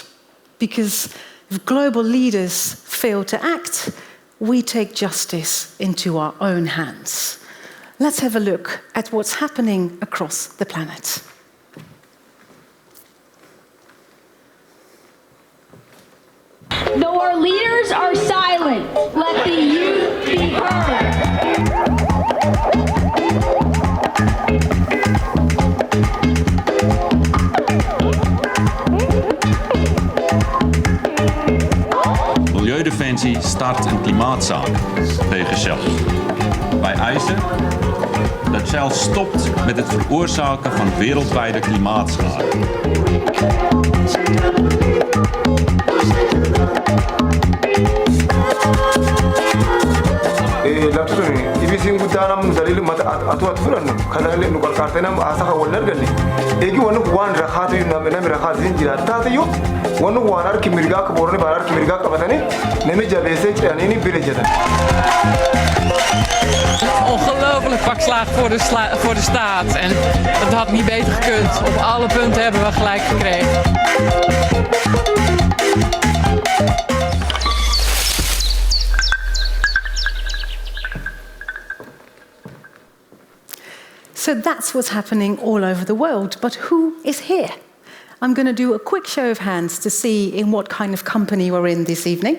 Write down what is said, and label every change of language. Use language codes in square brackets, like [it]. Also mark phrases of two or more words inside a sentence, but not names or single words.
[en] Because if global leaders fail to act, we take justice into our own hands. Let's have a look at what's happening across the planet. Though our leaders are silent, let the youth be heard. [nl] Milieudefensie start een klimaatzaak tegen Shell. Wij eisen dat Shell stopt met het veroorzaken van wereldwijde klimaatschade. [om] Ibisiin guddaan daliil atuwat furannu kanaalee nu qarqaartee nama haasaha wal arganne eegi wannu waan rakhaatu nami rakhaatu jira taatayyo wannu waan harki mirgaa qaboorni baan harki mirgaa qabatanii nami jabeessee cidhanii bile jedhan. [nl] Ongelooflijk pak slaag voor de staat en het had niet beter gekund. Op alle punten hebben we gelijk gekregen. [en] So that's what's happening all over the world, but who is here? I'm going to do a quick show of hands to see in what kind of company we're in this evening.